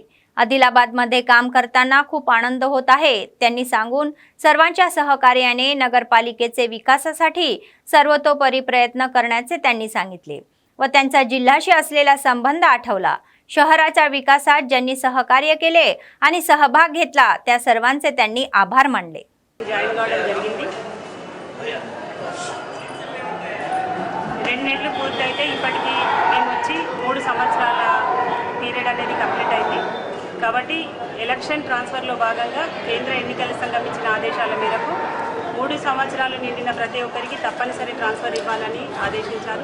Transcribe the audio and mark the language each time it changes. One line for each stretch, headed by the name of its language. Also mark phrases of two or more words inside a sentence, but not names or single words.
Marathi: आदिलाबादमध्ये काम करताना खूप आनंद होत आहे त्यांनी सांगून सर्वांच्या सहकार्याने नगरपालिकेचे विकासासाठी सर्वतोपरी प्रयत्न करण्याचे त्यांनी सांगितले व त्यांचा जिल्ह्याशी असलेला संबंध आठवला. शहराच्या विकासात ज्यांनी सहकार्य केले आणि सहभाग घेतला त्या सर्वांचे त्यांनी आभार मानले.
Telugu: రెండేళ్ళు పూర్తయితే ఇప్పటికి మేము వచ్చి 3 సంవత్సరాల పీరియడ్ అనేది కంప్లీట్ అయింది. కాబట్టి
English: election transfer
Telugu: భాగంగా కేంద్ర ఎన్నికల సంఘం ఇచ్చిన ఆదేశాల మేరకు 3 సంవత్సరాలు నిండిన ప్రతి ఒక్కరికి తప్పనిసరి ట్రాన్స్ఫర్ ఇవ్వాలని ఆదేశించారు.